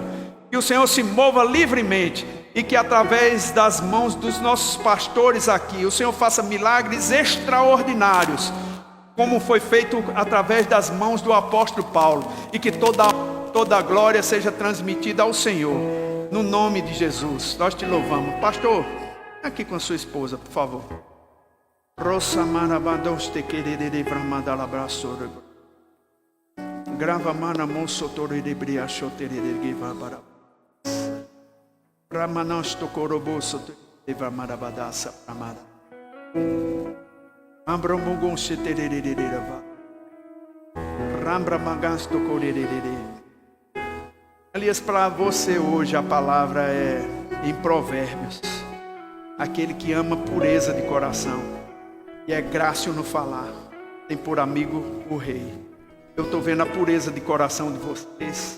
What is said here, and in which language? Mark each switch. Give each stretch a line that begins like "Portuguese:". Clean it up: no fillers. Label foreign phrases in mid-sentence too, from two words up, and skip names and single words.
Portuguese: Que o Senhor se mova livremente, e que através das mãos dos nossos pastores aqui, o Senhor faça milagres extraordinários, como foi feito através das mãos do apóstolo Paulo, e que toda a glória seja transmitida ao Senhor, no nome de Jesus. Nós te louvamos. Pastor, aqui com a sua esposa, por favor. Rosa marabados te querere bramada abraço. Grava mana moço toro de bria choterere giva para. Ramanos to coroboso te marabadasa amada. Ambromugon cheterere va. Rambra magans to corerere. Aliás, para você hoje a palavra é em Provérbios. Aquele que ama pureza de coração e é grácil no falar, tem por amigo o rei. Eu estou vendo a pureza de coração de vocês.